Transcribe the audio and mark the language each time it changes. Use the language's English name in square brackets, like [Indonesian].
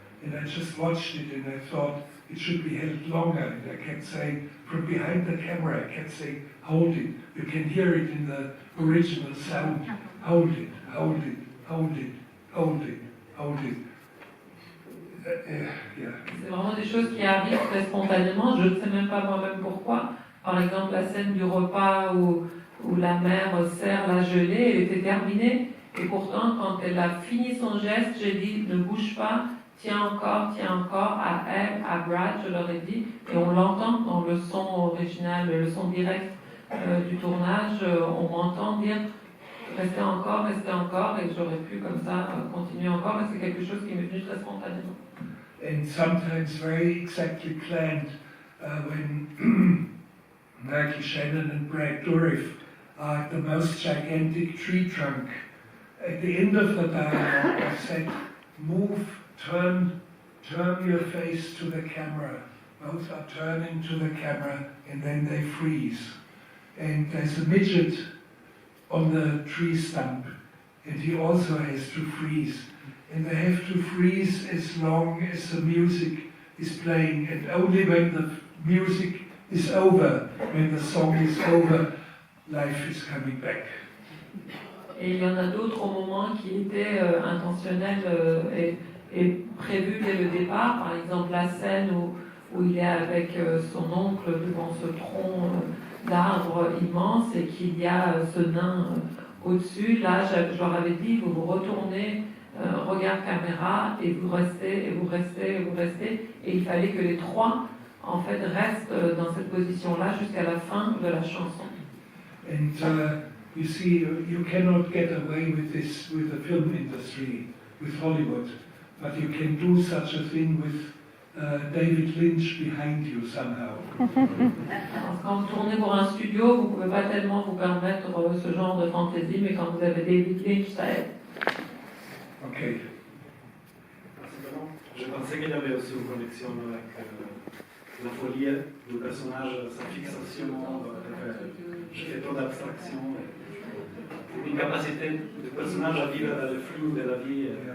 [English] And I just watched it and I thought it should be held longer. And I kept saying, from behind the camera, I kept saying, hold it. You can hear it in the original sound. Hold it, hold it, hold it, hold it, hold it. Yeah. [French] C'est vraiment des choses qui arrivent très spontanément, je ne sais même pas moi-même pourquoi. Par exemple, la scène du repas où la mère sert la gelée, elle était terminée. Et pourtant, quand elle a fini son geste, j'ai dit, ne bouge pas, tiens encore, à elle, à Brad, je leur ai dit. Et on l'entend dans le son original, le son direct du tournage, on m'entend dire, restez encore, et j'aurais pu comme ça continuer encore, mais c'est quelque chose qui m'est venu très spontanément. [English] And sometimes very exactly planned when Michael Shannon and Brad Dourif are at the most gigantic tree trunk. At the end of the dialogue, I said, move, turn your face to the camera. Both are turning to the camera, and then they freeze. And there's a midget on the tree stump, and he also has to freeze. And they have to freeze as long as the music is playing, and only when the music is over, when the song is over, life is coming back. [French] Et il y en a d'autres au moment qui étaient intentionnels et prévus dès le départ. Par exemple, la scène où il est avec son oncle devant ce tronc d'arbre immense et qu'il y a ce nain au-dessus. Là, je leur avais dit, vous vous retournez, regard caméra, et vous restez, et vous restez, et vous restez. Et il fallait que les trois, en fait, restent dans cette position-là jusqu'à la fin de la chanson. [English] And you see, you cannot get away with this with the film industry, with Hollywood, but you can do such a thing with David Lynch behind you somehow. [French] Quand vous tournez pour un studio, vous ne pouvez pas tellement vous permettre ce genre de fantaisie, mais quand vous avez David Lynch, ça aide. Ok. Je pensais qu'il y avait aussi une connexion avec la folie du personnage, sa fixation, je fais trop d'abstraction, une capacité du personnage à vivre dans le flou de la vie.